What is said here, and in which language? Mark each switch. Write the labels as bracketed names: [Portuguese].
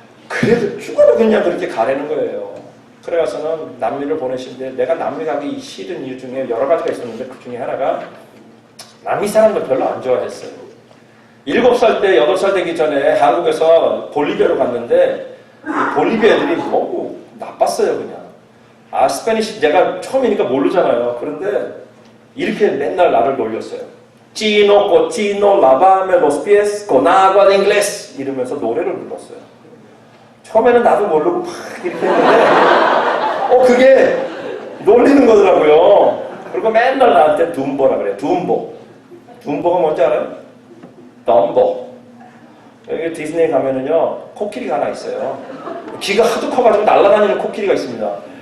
[Korean] 그래도 죽어도 그냥 그렇게 가라는 거예요. 그래서는 남미를 보내신데 내가 남미 가기 싫은 이유 중에 여러 가지가 있었는데 그 중에 하나가 남미 사람들 별로 안 좋아했어요. 7살 때, 8살 되기 전에 한국에서 볼리비아로 갔는데 볼리비아 애들이 너무 나빴어요, 그냥. 스페니쉬 내가 처음이니까 모르잖아요. 그런데 이렇게 맨날 나를 놀렸어요. [Spanish] Chino, cochino, lavame los pies con agua de inglés [Korean] 이러면서 노래를 불렀어요. 처음에는 나도 모르고 막 이렇게 했는데 그게 놀리는 거더라고요. 그리고 맨날 나한테 둠보라 그래요. 둠보가 뭔지 알아요? 덤보. 여기 디즈니에 가면은요 코끼리가 하나 있어요. 귀가 하도 커가지고 날아다니는 코끼리가 있습니다.